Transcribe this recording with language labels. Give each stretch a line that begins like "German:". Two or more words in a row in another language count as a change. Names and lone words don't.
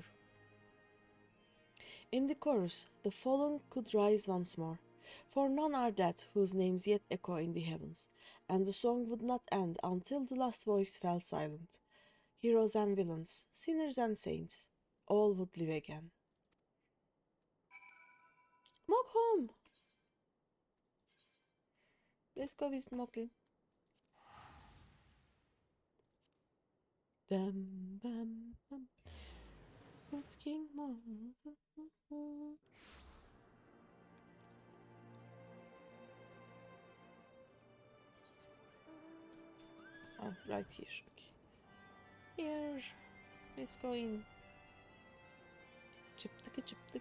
English: In the chorus, the fallen could rise once more, for none are dead whose names yet echo in the heavens, and the song would not end until the last voice fell silent. Heroes and villains, sinners and saints, all would live again. Mog home! Let's go visit Moglin. Bam, bam, bam. Good King Mog. Oh, right here. Okay. Here. Let's go in. Chip ticka chip tick.